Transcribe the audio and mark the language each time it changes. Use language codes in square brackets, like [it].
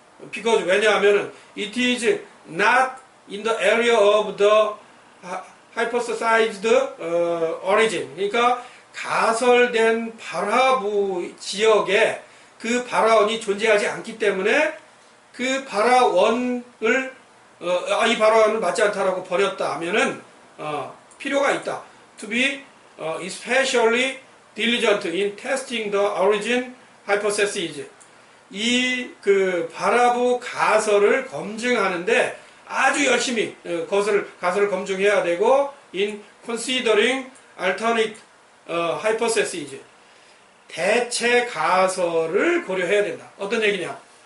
[en] because [ko] 왜냐하면은 [en] it is not in the area of the hypothesized origin. [ko] 그러니까 가설된 발화부 지역에 그 발화원이 존재하지 않기 때문에 그 발화원을 이 발화원을 맞지 않다라고 버렸다 하면은 필요가 있다. [en] To be especially diligent in testing the origin hypothesis. [ko] 이 그 발화부 가설을 검증하는데 아주 열심히 가설을 검증해야 되고 [en] in considering alternate hypotheses. [ko] 대체 가설을 고려해야 된다. 어떤 얘기냐?